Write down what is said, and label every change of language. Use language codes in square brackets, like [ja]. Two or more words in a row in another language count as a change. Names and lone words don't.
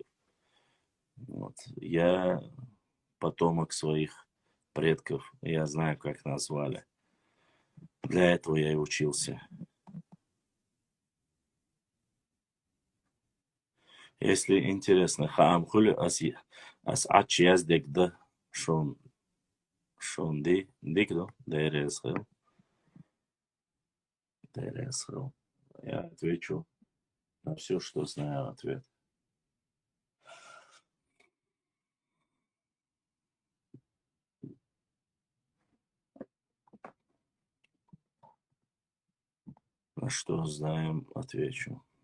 [ru] Вот. Я потомок своих предков, я знаю, как назвали. Для этого я и учился. Если интересно, [inh] хаам хули ас ач яздек да шон дикдо дересхел. [ru] Я отвечу на все, что знаю ответ. На что знаем, отвечу.